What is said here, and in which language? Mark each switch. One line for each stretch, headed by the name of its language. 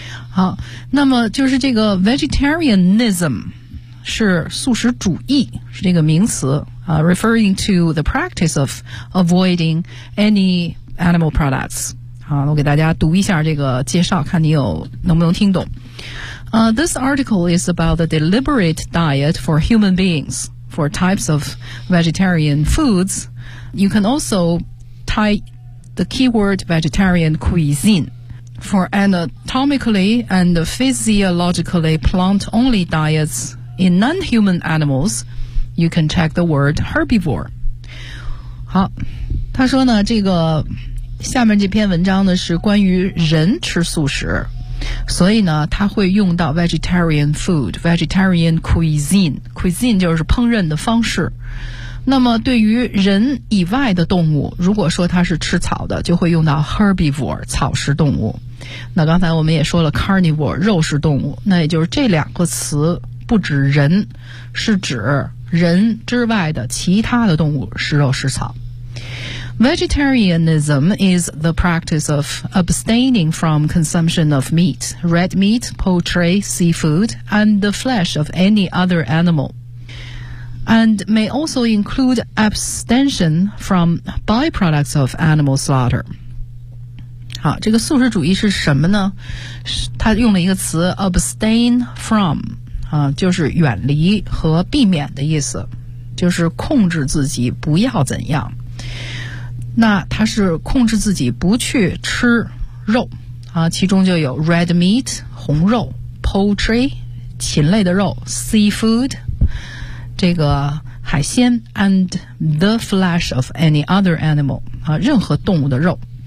Chinese: 好，那么就是这个 vegetarianism是素食主义，是这个名词啊，
English: referring to the practice of avoiding any animal products。
Chinese: 好，我给大家读一下这个介绍，看你有能不能听懂。
English: This article is about the deliberate diet for human beings for types of vegetarian foods. You can also type the keyword vegetarian cuisine for anatomically and physiologically plant-only dietsIn non-human animals, you can check the word herbivore.
Chinese: 好，他说呢，这个下面这篇文章呢是关于人吃素食，所以呢他会用到 vegetarian food, vegetarian cuisine. Cuisine 就是烹饪的方式。那么对于人以外的动物，如果说它是吃草的，就会用到 herbivore, 草食动物。那刚才我们也说了 carnivore, 肉食动物，那也就是这两个词不指人，是指人之外的其他的动物食肉食草。
English: Vegetarianism is the practice of abstaining from consumption of meat, red meat, poultry, seafood, and the flesh of any other animal, and may also include abstention from byproducts of animal slaughter.
Chinese: 好，这个素食主义是什么呢？它用了一个词 abstain from，就是远离和避免的意思，就是控制自己不要怎样。那它是控制自己不去吃肉啊，其中就有 red meat 红肉， poultry 禽类的肉， seafood 这个海鲜，
English: and the flesh of any other animal
Chinese: 啊，任何动物的肉。